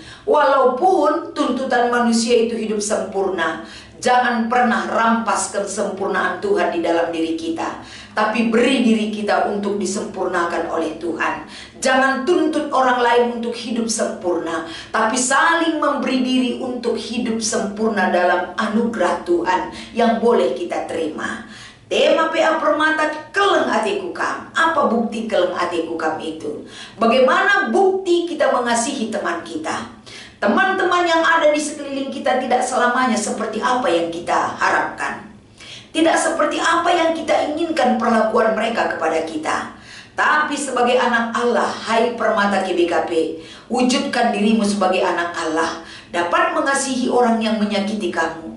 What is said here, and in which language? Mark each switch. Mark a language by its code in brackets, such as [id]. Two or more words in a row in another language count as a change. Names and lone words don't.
[id] Walaupun tuntutan manusia itu hidup sempurna, jangan pernah rampas kesempurnaan Tuhan di dalam diri kita, tapi beri diri kita untuk disempurnakan oleh Tuhan. Jangan tuntut orang lain untuk hidup sempurna, tapi saling memberi diri untuk hidup sempurna dalam anugerah Tuhan yang boleh kita terima. Tema PA Permata, [btx] keleng atiku kam. [id] Apa bukti [btx] keleng atiku kam [id] itu? Bagaimana bukti kita mengasihi teman kita? Teman-teman yang ada di sekeliling kita tidak selamanya seperti apa yang kita harapkan, tidak seperti apa yang kita inginkan perlakuan mereka kepada kita. Tapi sebagai anak Allah, hai Permata GBKP, wujudkan dirimu sebagai anak Allah, dapat mengasihi orang yang menyakiti kamu.